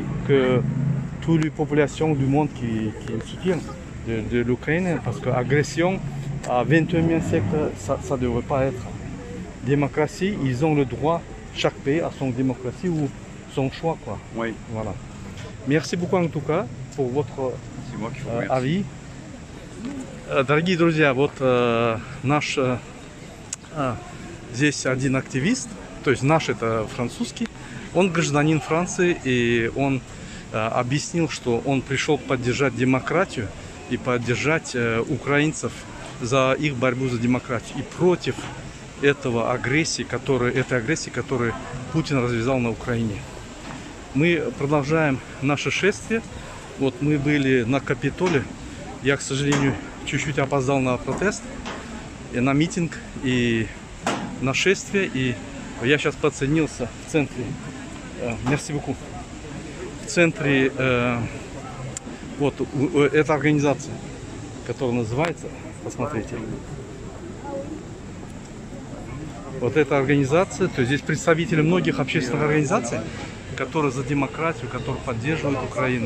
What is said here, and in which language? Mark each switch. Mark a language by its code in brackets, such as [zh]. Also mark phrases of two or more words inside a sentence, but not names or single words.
[fr] que toutes les populations du monde qui soutiennent de l'Ukraine, parce que l'agression à 21e siècle, ça ne devrait pas être. Démocratie, ils ont le droit, chaque pays a son démocratie ou son choix, quoi. oui. Voilà. Merci beaucoup en tout cas pour votre C'est moi qui vous remercie. ави. [ru] Дорогие друзья, вот наш здесь один активист, то есть наш это французский, он гражданин Франции, и он объяснил, что он пришел поддержать демократию и поддержать украинцев за их борьбу за демократию и против этой агрессии, которую Путин развязал на Украине. Мы продолжаем наше шествие. Вот мы были на Капитоле. Я, к сожалению, чуть-чуть опоздал на протест, и на митинг, и на шествие. И я сейчас подсоединился в центре. [fr] Merci beaucoup. [ru] В центре вот эта организация, которая называется, посмотрите. Вот эта организация, то есть здесь представители многих общественных организаций, которые за демократию, которые поддерживают Украину.